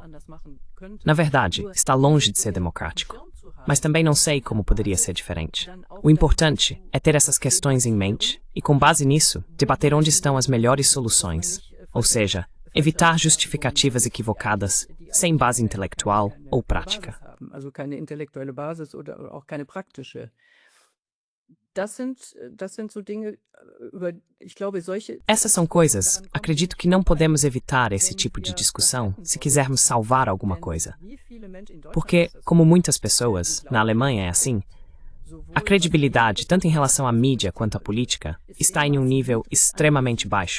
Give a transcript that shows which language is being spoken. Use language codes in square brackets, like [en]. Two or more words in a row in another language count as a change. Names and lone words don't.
[pt] Na verdade, está longe de ser democrático, mas também não sei como poderia ser diferente. O importante é ter essas questões em mente e, com base nisso, debater onde estão as melhores soluções, ou seja, evitar justificativas equivocadas, sem base intelectual ou prática. [de] Also keine intellektuelle Basis oder auch keine praktische. Das sind so Dinge, ich glaube, solche... [pt] Essas são coisas, acredito que não podemos evitar esse tipo de discussão se quisermos salvar alguma coisa. Porque, como muitas pessoas, na Alemanha é assim, a credibilidade, tanto em relação à mídia quanto à política, está em um nível extremamente baixo.